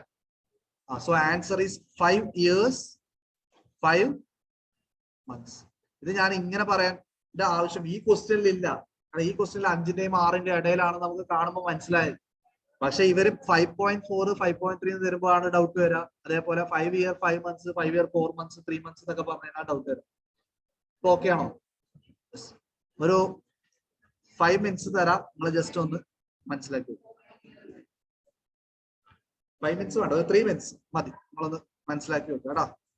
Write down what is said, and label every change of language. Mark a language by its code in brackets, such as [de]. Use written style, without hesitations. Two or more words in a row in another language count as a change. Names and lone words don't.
[en] so answer is 5 years 5 months. [ml] ഇത് ഞാൻ ഇങ്ങനെ പറയാൻ ആവശ്യം ഈ ക്വസ്റ്റ്യനിൽ ഇല്ല. ഈ ക്വസ്റ്റ്യനിൽ 5ന്റെയും 6ന്റെയും ഇടയിലാണ് നമുക്ക് കാണുമ്പോൾ മനസ്സിലായത്. പക്ഷെ ഇവര് 5.4 5.3 തരുമ്പോഴാണ് ഡൗട്ട് വരിക. അതേപോലെ [en] 5 year 5 months 5 year 4 months 3 months [ml] എന്നൊക്കെ പറഞ്ഞാൽ ഡൗട്ട് വരും. ഇപ്പൊ ഓക്കെ ആണോ? ഒരു 5 minutes തരാം, നിങ്ങൾ ജസ്റ്റ് ഒന്ന് മനസ്സിലാക്കി. 5 minutes വേണ്ട, 3 minutes മതി, നിങ്ങളൊന്ന് മനസ്സിലാക്കി വെക്കുക കേട്ടോ.